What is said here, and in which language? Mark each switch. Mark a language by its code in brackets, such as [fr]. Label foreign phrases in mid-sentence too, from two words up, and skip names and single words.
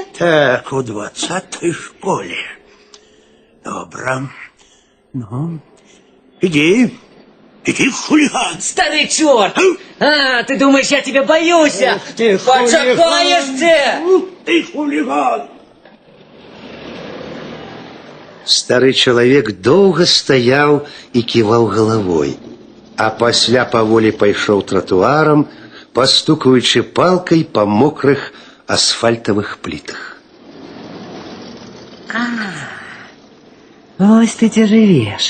[ru] Так, у 20-й школе. Добро. Ну, иди, хулиган. Старый черт! А, ты думаешь, я тебя боюсь? ты [be] Почакаешься! [ru] Ты хулиган. [be] Стары чалавек доўга стаяў і ківаў галавой, а пасля паволі пайшоў тратуарам, пастукаючы палкай па мокрых асфальтавых плітах. Ось ты дзе жывеш.